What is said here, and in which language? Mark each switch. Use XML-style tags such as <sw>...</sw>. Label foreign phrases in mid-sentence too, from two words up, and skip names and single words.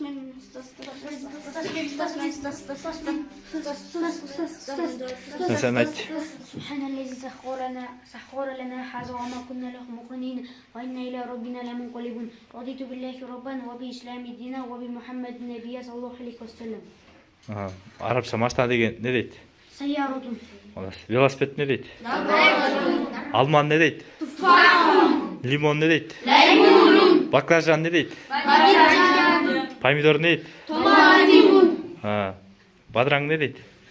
<ky>Sen ayt.</ky> <ar>Subhanallah سخر لنا هذا وما كنا له مقرنين وإنا إلى ربنا لمنقلبون رضيت بالله ربا وبالإسلام دينا وبمحمد نبيا صلى الله عليه وسلم.</ar> <ky>Arapça машина деген не дейт?</ky> <ar>سيارة.</ar> <ky>Велосипед не дейт? Алман не дейт? Лимон не дейт? Баклажан не дейт? Помидор не дейт? Бадыраң не дейт?</ky>